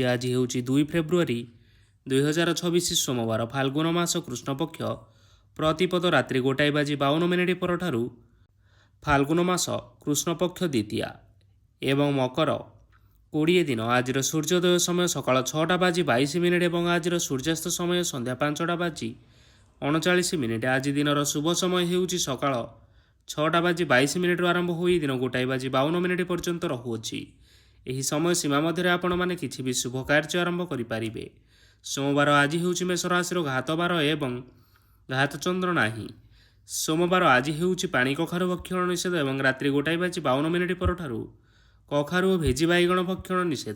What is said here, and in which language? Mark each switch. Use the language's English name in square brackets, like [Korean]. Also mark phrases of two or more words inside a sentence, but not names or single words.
[Odia] ଆଜି ହେଉଛି 2 ଫେବୃଆରୀ 2026 ସୋମବାର, ଫାଲ୍ଗୁନ ମାସ କୃଷ୍ଣ ପକ୍ଷ, ପ୍ରତିପଦ ରାତ୍ରି 1:52 ପରଠାରୁ ଫାଲ୍ଗୁନ ମାସ କୃଷ୍ଣ ପକ୍ଷ ଦ୍ୱିତୀୟା ଏବଂ ମକର 20 ଦିନ। ଆଜି ସୂର୍ଯ୍ୟୋଦୟ ସମୟ ସକାଳ 6:22 ଏବଂ ଆଜି ସୂର୍ଯ୍ୟାସ୍ତ ସମୟ ସନ୍ଧ୍ୟା 5:39। ଆଜି ଦିନର ଶୁଭ ସମୟ ହେଉଛି ସକାଳ 6:22 ଆରମ୍ଭ ହୋଇ ଦିନ 1:52 ପର୍ଯ୍ୟନ୍ତ ରହୁଅଛି। ଏହି ସମୟ ସୀମା ମଧ୍ୟରେ ଆପଣମାନେ କିଛି ବି ଶୁଭ କାର୍ଯ୍ୟ ଆରମ୍ଭ କରିପାରିବେ। ସୋମବାର ଆଜି ହେଉଛି ମେଷ ରାଶିର ଘାତ ବାର ଏବଂ ଘାତ ଚନ୍ଦ୍ର ନାହିଁ। ସୋମବାର ଆଜି ହେଉଛି ପାଣି କଖାରୁ ଭକ୍ଷଣ ନିଷେଧ ଏବଂ ରାତ୍ରି 1:52 ପରଠାରୁ କଖାରୁ ଓ ଭେଜି ବାଇଗଣ ଭକ୍ଷଣ ନିଷେଧ।